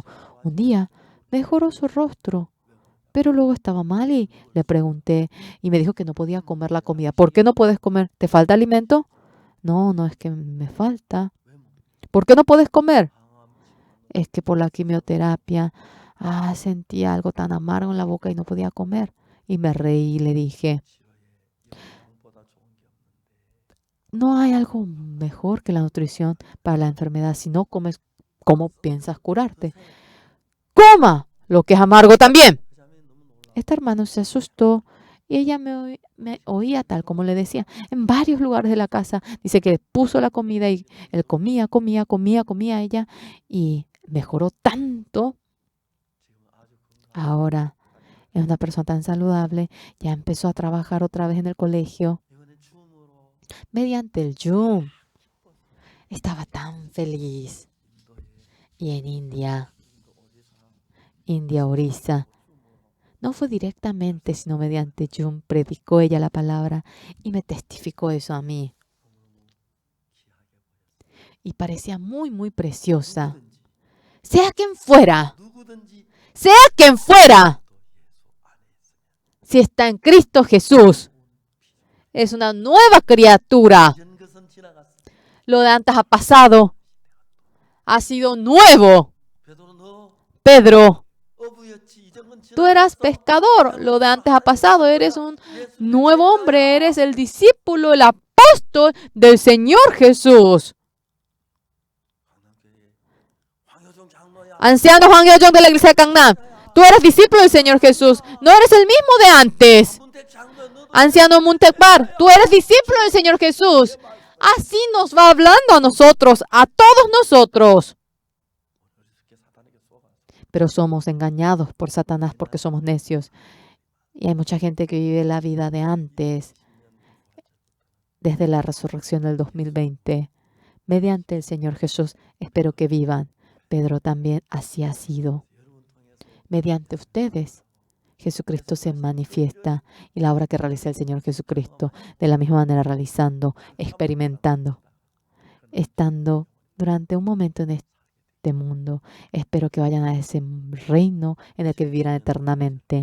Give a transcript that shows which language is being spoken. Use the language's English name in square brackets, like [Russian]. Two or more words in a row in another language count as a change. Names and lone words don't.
[Spanish] Un día mejoró su rostro, pero luego estaba mal y le pregunté y me dijo que no podía comer la comida. ¿Por qué no puedes comer? ¿Te falta alimento? No, no es que me falta. ¿Por qué no puedes comer? Es que por la quimioterapia Sentía algo tan amargo en la boca y no podía comer. Y me reí y le dije, [Korean] 영양보다 좋은 게 없는데. [Spanish] no hay algo mejor que la nutrición para la enfermedad. Si no comes, ¿cómo piensas curarte? Coma lo que es amargo también. [Korean] 그 자매는 너무 놀라. [Spanish] Esta hermana se asustó y ella me oía tal como le decía. En varios lugares de la casa dice que puso la comida y él comía ella y mejoró tanto. [Korean] 지금 아주 건강. [Spanish] Ahora es una persona tan saludable. Ya empezó a trabajar otra vez en el colegio. [Korean] 이번에 줌으로 [Spanish] Mediante el Zoom. Estaba tan feliz. [Korean] 인도에 [Spanish] Y en India, [Korean] 인도 Orissa, 줌으로 [Spanish] no fue directamente, sino mediante Zoom, predicó ella la palabra y me testificó eso a mí. Y parecía muy, muy preciosa. Sea quien fuera, [Korean] 누구든지 [Spanish] sea quien fuera, [Korean] 또 예수 안에 있으면 [Spanish] si está en Cristo Jesús, es una nueva criatura. [Korean] 이전 것은 지나갔어. [Spanish] Lo de antes ha pasado, ha sido nuevo. [Korean] 베드로 너 [Spanish] Pedro, [Korean] 어부였지. 이전 건 [Spanish] tú eras [Korean] 지나갔어. [Spanish] pescador, lo de antes ha pasado, eres un nuevo hombre, eres el discípulo, el apóstol del Señor Jesús. [Korean] 황효종 장로야. [Spanish] Anciano Juan Yoyong de la iglesia de Gangnam, tú eres discípulo del Señor Jesús, no eres el mismo de antes. [Korean] 문택 장로 너도 [Spanish] Anciano Muntekbar, tú eres discípulo del Señor Jesús. Así nos va hablando a nosotros, a todos nosotros. [Korean] 어리석게 사탄에게 속아서 [Spanish] Pero somos engañados por Satanás porque somos necios. Y hay mucha gente que vive la vida de antes, desde la resurrección del 2020. Mediante el Señor Jesús, espero que vivan. Pedro también así ha sido. [Korean] 여러분 통해서 [Spanish] Mediante ustedes, Jesucristo se manifiesta y la obra que realiza el Señor Jesucristo, de la misma manera realizando, experimentando, estando durante un momento en este mundo. Espero que vayan a ese reino en el que vivirán eternamente.